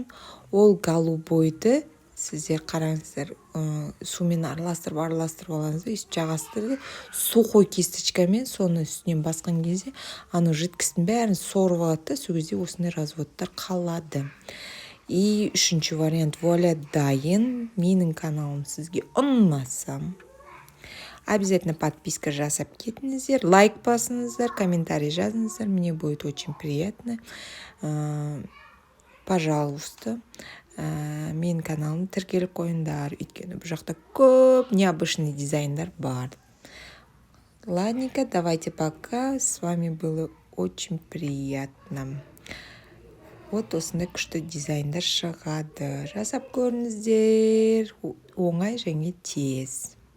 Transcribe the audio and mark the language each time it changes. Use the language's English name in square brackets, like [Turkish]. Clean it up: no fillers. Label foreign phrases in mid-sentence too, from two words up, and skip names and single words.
[Kazakh] Ол голубойды сіздер қараңыздар, сумен араластырып алаңыздар, үст жағастырды, сухой кисточкамен соны үстінен басқан кезде, аны жидкостың бәрін сорып алады, сол кезде осындай разводтар қалады. И үшінші вариант, вуаля, дайын. Менің каналым сізге ұнасам, [Russian] обязательно подписка [Kazakh] жасап кетіңіздер, лайк басыңыздар, комментарий жазыңыздар, [Russian] мне будет очень приятно. Пожалуйста, [Kazakh] менің каналымды тіркеліп қойыңдар, өйткені бұл жақта көп необычный дизайндар бар. [Russian] Ладненько, давайте пока. С вами было очень приятно. [Kazakh] Вот осындай күшті дизайндар шығады. Жасап көріңіздер, оңай және тез.